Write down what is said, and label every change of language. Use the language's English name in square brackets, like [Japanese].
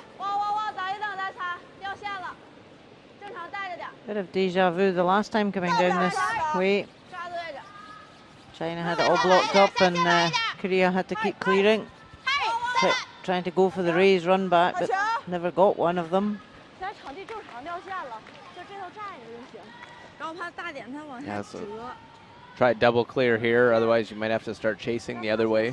[Chinese] 我等一等再擦，掉线了，正常带着点。 [English] Bit of deja vu the last time coming down this way. [Chinese] 抓对着。 [English] China had it all blocked up and Korea had to keep clearing. Trying to go for the raise run back, but never got one of them. [Chinese] 现在场地正常掉线了，就这头站着就行。然后怕大点它往下折。 [English] Try double clear here, otherwise you might have to start chasing the other way.